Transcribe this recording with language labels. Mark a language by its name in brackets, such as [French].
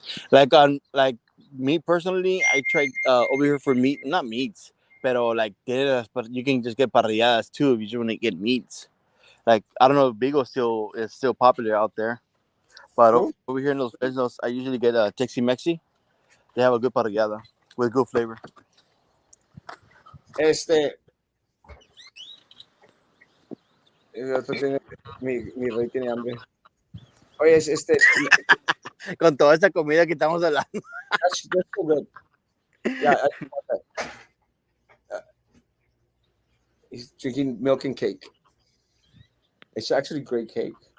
[English] Like on like me personally, I tried over here for meat, not meats, pero like tiras, but you can just get parrilladas too if you just want to get meats. Like I don't know if Bigo still is still popular out there, but over Who? here in Los Fresnos, I usually get a Texi Mexi. They have a good parrillada with good flavor. [Spanish] Este, el otro tiene, mi rey tiene hambre. Oye, Con toda esta comida que estamos hablando. [English] that's so good. Yeah, uh, he's drinking milk and cake. It's actually great cake.